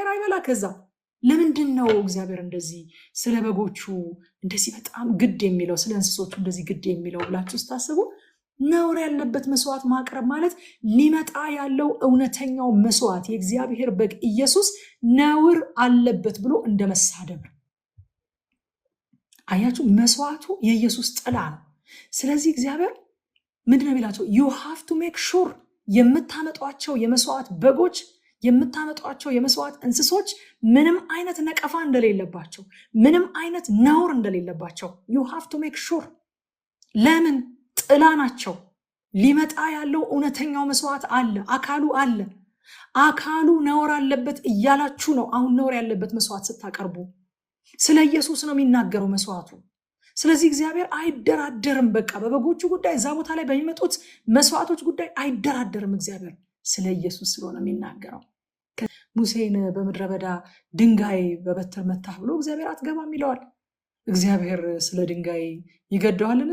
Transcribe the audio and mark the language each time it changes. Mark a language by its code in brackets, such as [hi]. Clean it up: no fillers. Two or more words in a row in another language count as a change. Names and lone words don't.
[am] አይበላ። ከዛ ለምንድን ነው እግዚአብሔር እንደዚህ ስለ በጎቹ እንደዚህ በጣም ግድ የሚለው፣ ስለ እንስሶቹ እንደዚህ ግድ የሚለው ብላችሁ ስታስቡ፣ ነውር ያለበት መስዋዕት ማቅረብ ማለት ሊመጣ ያለው እውነተኛው መስዋዕት የእግዚአብሔር በግ ኢየሱስ ነውር አለበት ብሎ እንደ መሳደብ። አያችሁ፣ መስዋዕቱ የኢየሱስ ጥላ ነው። ስለዚህ እግዚአብሔር ምንድነው የሚላቸው? [en] you have to make sure [am] የምታመጧቸው የመስዋዕት በጎች፣ የምታመጧቸው የመስዋዕት እንስሶች ምንም አይነት ነቀፋ እንደሌለባቸው፣ ምንም አይነት ነውር እንደሌለባቸው [en] you have to make sure። [am] ለምን? ጥላ ናቸው። ሊመጣ ያለው እውነተኛው መስዋዕት አለ፣ አካሉ አለ። አካሉ ነውር አለበት እያላችሁ ነው አሁን ነውር ያለበት መስዋዕት ስታቀርቡ። ስለ ኢየሱስ ነው የሚናገረው መስዋዕቱ። ስለዚህ እግዚአብሔር አይደራደርም። በቃ በበጎቹ ጉዳይ፣ እዛ ቦታ ላይ በሚመጡት መስዋዕቶች ጉዳይ አይደራደርም። እግዚአብሔር ስለ ኢየሱስ ስለሆነ የሚናገረው። ሙሴን በምድረ በዳ ድንጋይ በበትር መታህ ብሎ እግዚአብሔር አትገባም ይለዋል። እግዚአብሔር ስለ ድንጋይ ይገደዋልን?